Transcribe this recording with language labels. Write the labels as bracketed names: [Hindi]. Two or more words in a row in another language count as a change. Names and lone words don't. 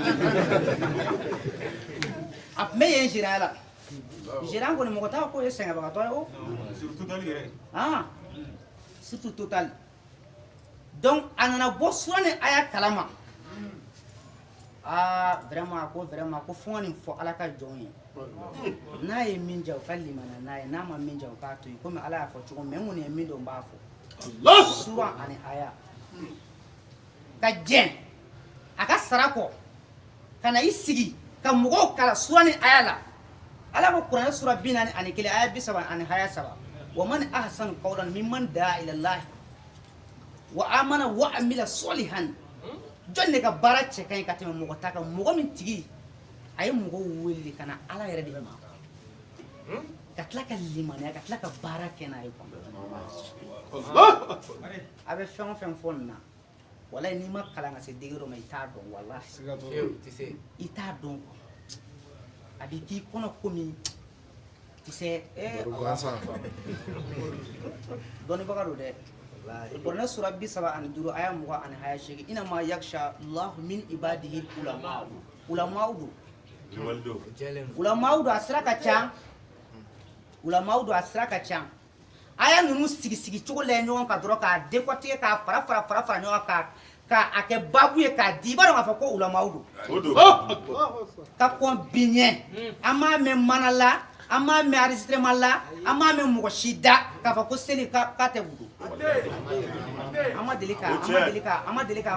[Bambara] a tun bɛ yen jiranya la jiranya kɔni mɔgɔ t'a ko ye sɛgɛnbagatɔ ye o [French] surtout total donc [Bambara] a nana bɔ sura ni aya kalama vraiment ko fɔ nin fɔ ala ka jɔn ye n'a ye min ja o ka limana n'a ye n'a ma min ja o k'a to yen komi ala y'a fɔ cogo min n kɔni ye min dɔn n b'a fɔ Allahu. sura ani aya ka jɛn a ka sara kɔ ka na i sigi ka mɔgɔw kala sura ni aya la ala ko kuranɛ sura 41 aya 30 ani aya 3 [Arabic] وَمَنْ أَحْسَنُ قَوْلًا مِمَّنْ دَعَا إِلَى اللَّهِ وَآمَنَ وَعَمِلَ صَالِحًا [Bambara] jɔn de ka baara cɛ ka ɲi ka tɛmɛ mɔgɔ ta kan mɔgɔ min tigi a ye mɔgɔw wele ka na ala yɛrɛ de ma ka tila ka limaniya ka tila ka baara kɛ n'a ye [Arabic] الله أكبر. [Bambara] a bɛ fɛn o fɛn fɔ nin na walayi n'i ma kalan ka se degré dɔ ma i t'a dɔn walahi i t'a dɔn a bɛ k'i kɔnɔ komi kisɛ dɔnnibaga don dɛ kuranɛ sura 35 aya 20 ani aya 8 [Arabic] إنما يخشى الله من عباده العلماء [Bambara] do ulama'u do a sira ka ca ulama'u do a sira ka ca aya ninnu sigi cogo lajɛ ɲɔgɔn kan dɔrɔn k'a décortiquer k'a fara ɲɔgɔn kan k'a kɛ babu ye k'a di i b'a dɔn k'a fɔ ko ulama'u do ka kɔn bi ɲɛ an m'a mɛn mana la an m'a mɛn enregistrement la an m'a mɛn mɔgɔ si da k'a fɔ ko seli k'a tɛ wudu an ma deli k'a